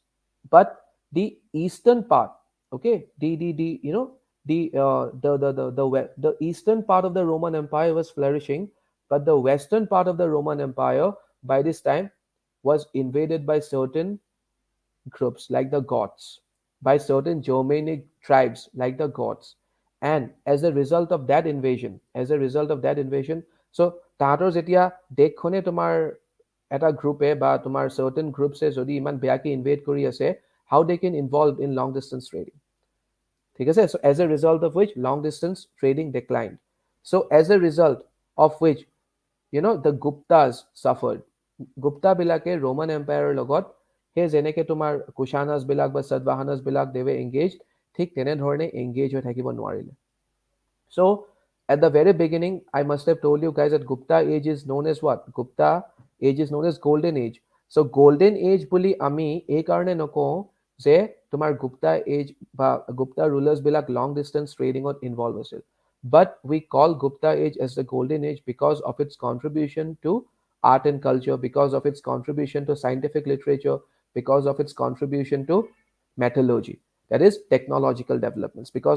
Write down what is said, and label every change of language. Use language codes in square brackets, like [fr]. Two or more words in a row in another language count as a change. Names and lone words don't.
[en] But the eastern part, okay, the the eastern part of the Roman Empire was flourishing, but the western part of the Roman Empire by this time was invaded by certain groups like the Goths, by certain Germanic tribes like the Goths. And as a result of that invasion, so [as] তাহাঁতৰ যেতিয়া দেশখনে তোমাৰ এটা গ্ৰুপে বা তোমাৰ [en] certain groups [as] যদি ইমান বেয়াকে ইনভেড কৰি আছে, [en] how they can involve in long distance trading, [as] ঠিক আছে? [en] So as a result of which long distance trading declined. So as a result of which, the Guptas suffered. [as] Gupta বিলাকে Roman Empire লগত সেই যেনেকে তোমাৰ কুশানাস বিলাক বা সতবাহানাস বিলাক [en] they were engaged, [as] ঠিক তেনেধৰণে engage হৈ থাকিব নোৱাৰিলে. [en] So at the very beginning, I must have told you guys that Gupta age is known as what? Gupta age is known as golden age. So golden age [as] বুলি আমি এই কাৰণে নকওঁ যে তোমাৰ Gupta age বা Gupta rulers বিলাক [en] long distance trading [as] ত involved আছিল. [en] But we call Gupta age as the golden age because of its contribution to art and culture, because of its contribution to scientific literature, because of its contribution to metallurgy, that is technological developments.